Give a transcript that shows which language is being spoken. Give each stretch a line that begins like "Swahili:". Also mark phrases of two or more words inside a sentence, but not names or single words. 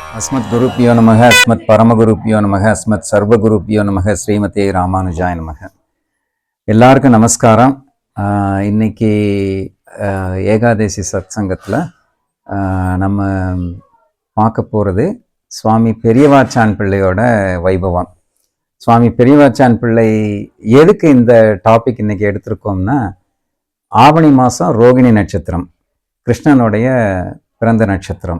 Sanskrit: अस्मत् गुरुभ्यो नमः अस्मत् परमगुरुभ्यो नमः अस्मत् सर्वगुरुभ्यो नमः श्रीमते रामानुजाय नमः.
Tamil: எல்லாருக்கும் நமஸ்காரம். இன்னைக்கு ஏகாதசி சத் சங்கத்தில் நம்ம பார்க்க போகிறது சுவாமி பெரியவாச்சான் பிள்ளையோட வைபவம். சுவாமி பெரியவாச்சான் பிள்ளை எதுக்கு இந்த டாபிக் இன்னைக்கு எடுத்திருக்கோம்னா, ஆவணி மாதம் ரோகிணி நட்சத்திரம், கிருஷ்ணனுடைய பிறந்த நட்சத்திரம்.